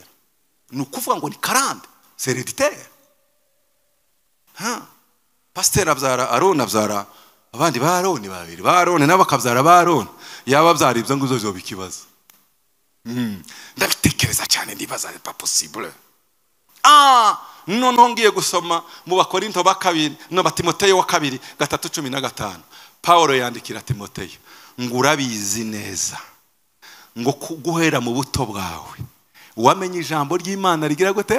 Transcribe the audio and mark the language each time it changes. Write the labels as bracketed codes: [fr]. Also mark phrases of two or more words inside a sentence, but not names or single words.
[rw] Ni ukuvuga ngo ni karande, [fr] c'est hereditaire. [rw] Pasteur abyara Aroni, abyara abandi ba Aroni babiri, ba Aroni nabo akabyara ba Aroni. Yaba abyara ibyo nguzo byo bikibazo. Ndabitekereza cyane ndibaza [fr] c'est pas possible. [rw] None ngiye gusoma mu Bakorinto ba 2 no Timoteyo wa 2:3-15. Paulo yandikira Timoteyo ngo urabizi neza ngo guhera mu buto bwawe wamenye ijambo ry'Imana rigira gute?